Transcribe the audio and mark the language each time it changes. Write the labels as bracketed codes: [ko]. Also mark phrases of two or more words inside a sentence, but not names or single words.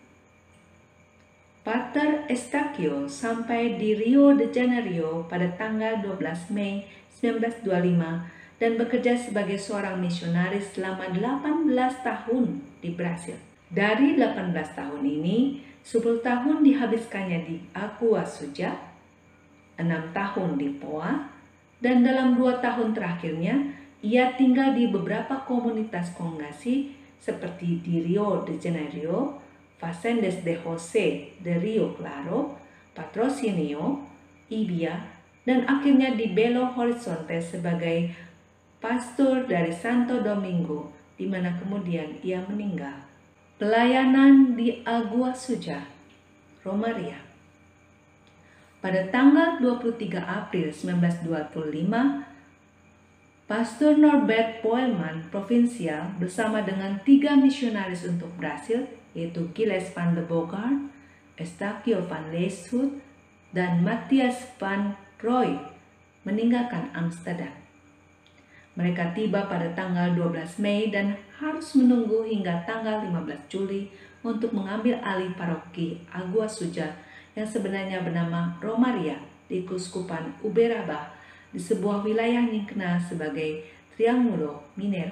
[id] Pater Estacio sampai di Rio de Janeiro pada tanggal 12 Mei 1925 dan bekerja sebagai seorang misionaris selama 18 tahun di Brasil. Dari 18 tahun ini, 10 tahun dihabiskannya di Agua Suja, 6 tahun di Poa, dan dalam 2 tahun terakhirnya, ia tinggal di beberapa komunitas kongregasi seperti di Rio de Janeiro, Fazendas de José de Rio Claro, Patrocinio, Ibia, dan akhirnya di Belo Horizonte sebagai pastor dari Santo Domingo, di mana kemudian ia meninggal. Pelayanan di Agua Suja, Romaria. Pada tanggal 23 April 1925, Pastor Norbert Poelman provinsial bersama dengan 3 misionaris untuk Brasil, yaitu Gilles van de Bogaert, Estacio van Lieshout, dan Matthias van Roy, meninggalkan Amsterdam. Mereka tiba pada tanggal 12 Mei dan harus menunggu hingga tanggal 15 Juli untuk mengambil alih paroki Agua Suja yang sebenarnya bernama Romaria di Keuskupan Uberaba di sebuah wilayah yang dikenal sebagai Triangulo Mineiro.